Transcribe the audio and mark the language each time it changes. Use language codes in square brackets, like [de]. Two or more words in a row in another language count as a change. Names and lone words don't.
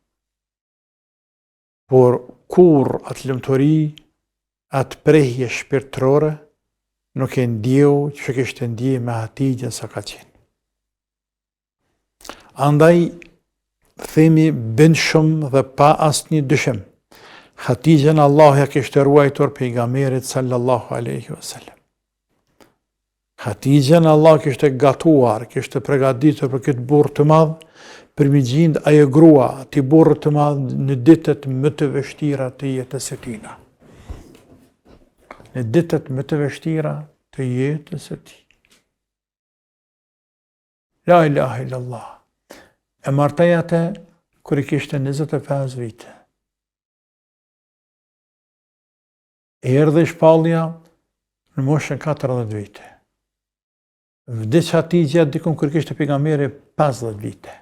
[sq] Por kur atë lumturi, atë prehje shpirtërore, nuk e ndjeu që kishte ndjej me Hatijjen sa ka qenë. Andaj, themi bënd shumë dhe pa asnjë dyshim. Hatijjen Allah ja kishte ruajtur pejgamberit [ar] صلى الله عليه وسلم. [sq] Hatijjen Allah kishte gatuar, kishte përgatitur për këtë burr të madh, për mi gjindë ajo grua, ti burrë të madh në ditët më të vështira të jetës së tij. Në ditët më të vështira të jetës së tij. [ar] لا إله إلا الله. [sq] E martej atë kër I kishte 25 vite. E erdhe shpallja në moshën 40 vite. Vdiq Hatijja dikun kër kishte pejgamberi 50 vite.